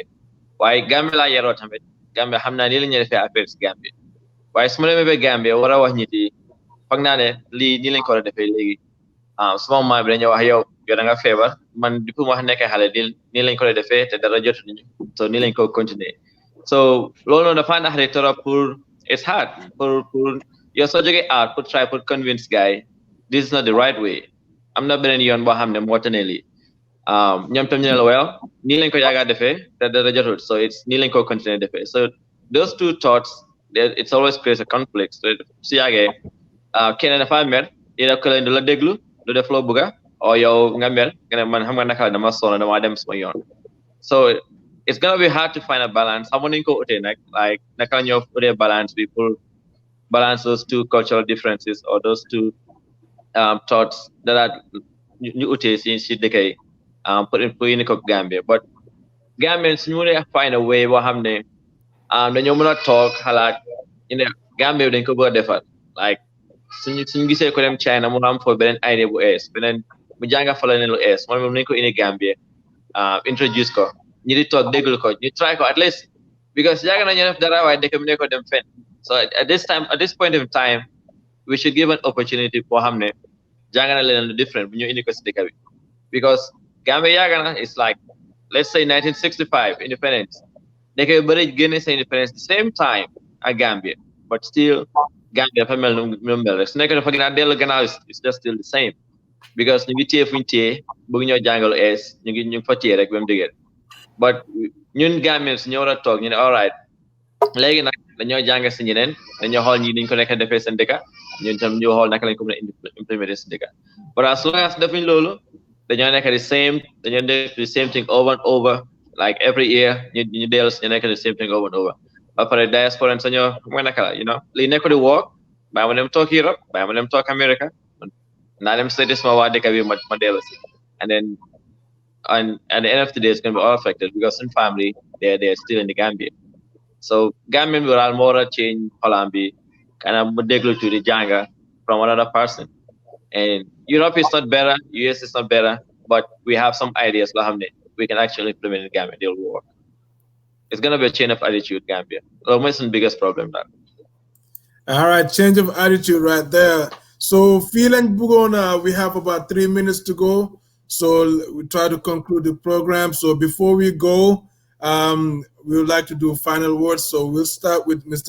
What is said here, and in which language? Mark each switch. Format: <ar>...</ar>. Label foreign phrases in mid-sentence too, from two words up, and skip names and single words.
<wo>waaye Gambia laa yaroo tamit Gambia xam naa nii la ñuy defee affaire si Gambia waaye su ma demee ba Gambia war a wax nit yi foog naa ne lii nii lañ ko war a defee léegi suma maam bi dañoo wax yow da nga feebar man depuis ma nekkee xale nii lañ ko defee te dara jotuñu so nii lañ ko continuer so loolu noonu dafa naxari</wo> <fr>trop pour</fr> <en>it's hard</en> <wo>pour yow soo jógee out pour try pour</wo> <en>convince guy this is not the right way</en> <wo>am na beneen yoon boo xam ne moo tane lii ñoom tam ñu ne la well nii lañ ko yaaga defee te dara jotul so it's nii lañ ko continuer defee</wo> <en>so those two thoughts it's always creates a conflict so</en> <wo>su yàggee keneen dafa mer ida ko leen du la déglu du def loo bëgga o yow nga mer nga ne man xam nga naka dama sonn dama dem suma yoon</wo> <en>so it's gonna be hard to find a balance</en> <wo>xamu nañ ko utee nag like naka la ñoo utee balance bi pour</wo> <en>balance those two cultural differences or those two thoughts that are</en> <wo>ñu utee si dëkk yi pour indi ko Gambia but Gambien suñu mënee</wo> <en>find a</en> <wo>way boo xam ne dañoo mën a toog xalaat ñu ne Gambia dañ ko bëgg a defar like suñu gisee ko dem China mu am foofu beneen idée bu ees beneen mu jànga fa la ne lu ees moom nañ ko indi Gambia introduce ko ñu di toog déglu ko ñu try ko</wo> <en>at least because</en> <wo>yàgg nañu def dara waaye dëkk bi ne ko dem fen</wo> <en>so at this point of time we should give an opportunity</en> <wo>boo xam ne jàng na leen lu different bu ñu indi ko si dëkk bi because Gambia yàgg na</wo> <en>it's like let's say 1965 independence</en> <wo>dëkk yu bëri génne sa independence</wo> <en>the same time</en> <wo>ak Gambia</wo> <en>but still</en> <wo>Gambia dafa mel nu mel rek su nekk dafa gën a dellu gannaaw</wo> <en>it's just still the same because</en> <wo>ñu ngi téye fuñu téye bëgg ñoo jàngalu ees ñu ngi fa téye rek ba mu dëgër but ñun Gambians ñoo war a toog ñu ne</wo> <en>all right</en> <wo>léegi nag dañoo jàng si ñeneen dañoo xool ñi niñ ko nekk defee seen dëkk ñun tam ñu xool naka lañ ko mën a implémenter seen dëkk</wo> <en>but as long as</en> <wo>defuñ loolu dañoo nekk dañoo def</wo> <en>the same thing over and over like every year</en> <wo>ñu dellu si ñu nekk</wo> <en>the same thing over and over</en> <wo>ba pare diaspora sañoo mooy naka la</wo> <en>you know</en> <wo>lii nekk di work bàyyi ma dem toog Europe bàyyi ma dem toog America naa dem seeti sama waa dëkk bi ma dellu si</wo> <en>and then at the end of the day it's going to be all affected because some family they're still in the Gambia so Gambian</en> <wo>bi daal moo war a</wo> <en>change</en> <wo>xolam bi kanam mu déglu tuuti jànga</wo> <en>from another person and Europe is not better US is not better but we have some ideas</en> <wo>loo xam ne</wo> <en>we can actually implement in Gambia they'll work it's going to be a change of attitude Gambia</en> <wo>loolu mooy suñu</wo> <en>biggest problem daal all right change of attitude right there so feeling bugona we have about 3 minutes to go so we try to conclude the program so before we go we would like to do final words so we'll start with Mr.</en>